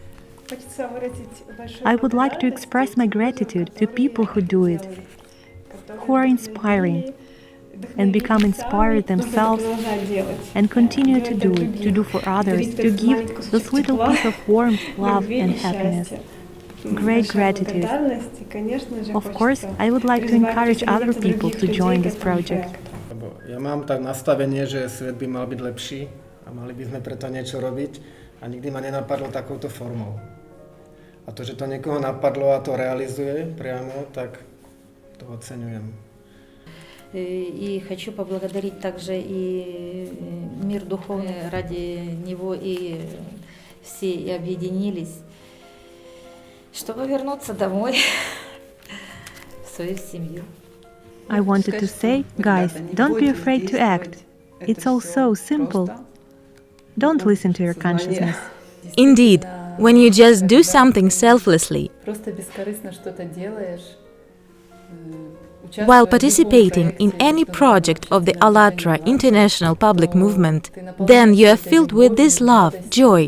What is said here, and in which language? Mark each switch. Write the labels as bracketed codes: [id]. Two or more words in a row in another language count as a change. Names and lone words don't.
[en] I would like to express my gratitude to people who do it, who are inspiring, and become inspired themselves, and continue to do for others, to give this little piece of warmth, love and happiness. Great gratitude. Of course, I would like to encourage other people to join this project. [sk] Ja mám tak nastavenie, že svet by mal byť lepší a mali by sme preto niečo robiť a nikdy ma nenapadlo takouto formou. A to, že to niekoho napadlo a to realizuje priamo, tak to oceňujem. [ru] И хочу поблагодарить также и мир духовный, ради него и все и объединились, чтобы вернуться домой, в свою семью. [en] I wanted to say, guys, don't be afraid to act. It's all so simple. Don't listen to your consciousness. Indeed, when you just do something selflessly, while participating in any project of the АЛЛАТРА international public movement, then you are filled with this love, joy.